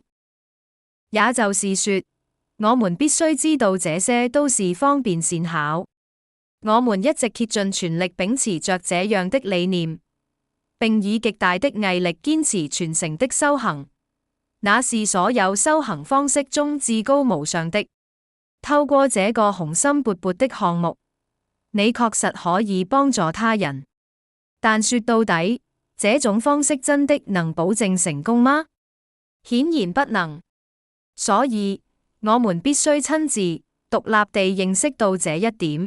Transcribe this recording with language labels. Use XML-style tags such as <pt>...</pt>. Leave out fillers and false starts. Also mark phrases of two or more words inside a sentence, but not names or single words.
<zh>也就是說，我們必須知道這些都是方便善巧。我們一直竭盡全力秉持着這樣的理念，並以極大的毅力堅持傳承的修行，那是所有修行方式中至高無上的。透過這個雄心勃勃的項目，你確實可以幫助他人。但說到底，這種方式真的能保證成功嗎？顯然不能。所以，我們必須親自、獨立地認識到這一點。</zh>